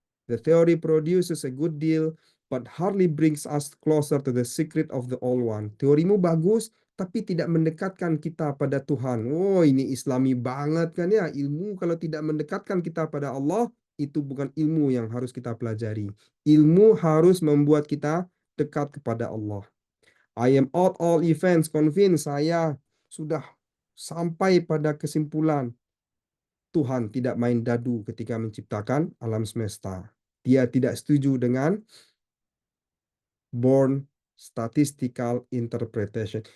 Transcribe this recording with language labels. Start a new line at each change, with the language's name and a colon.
English: The theory produces a good deal, but hardly brings us closer to the secret of the All One.
Indonesian: Teorimu bagus, tapi tidak mendekatkan kita pada Tuhan. Oh, ini Islami banget kan ya. Ilmu kalau tidak mendekatkan kita pada Allah, itu bukan ilmu yang harus kita pelajari. Ilmu harus membuat kita dekat kepada Allah.
English: I am out all events convinced.
Indonesian: Saya sudah sampai pada kesimpulan Tuhan tidak main dadu ketika menciptakan alam semesta. Dia tidak setuju dengan
English: Born statistical interpretation.